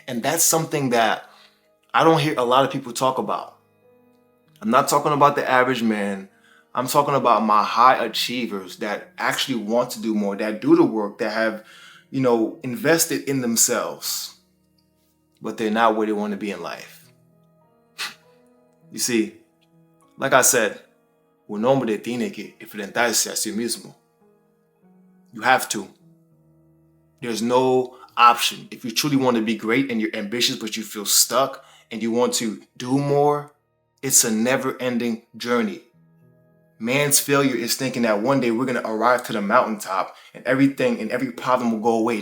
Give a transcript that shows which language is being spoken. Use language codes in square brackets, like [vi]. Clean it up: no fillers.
[en] And that's something that I don't hear a lot of people talk about. I'm not talking about the average man. I'm talking about my high achievers that actually want to do more, that do the work, that have, invested in themselves, but they're not where they want to be in life. [es] You see, like I said, un hombre tiene que enfrentarse a sí mismo. [en] You have to. There's no option. If you truly want to be great and you're ambitious, but you feel stuck and you want to do more, it's a never-ending journey. Man's failure is thinking that one day we're going to arrive to the mountaintop and everything and every problem will go away.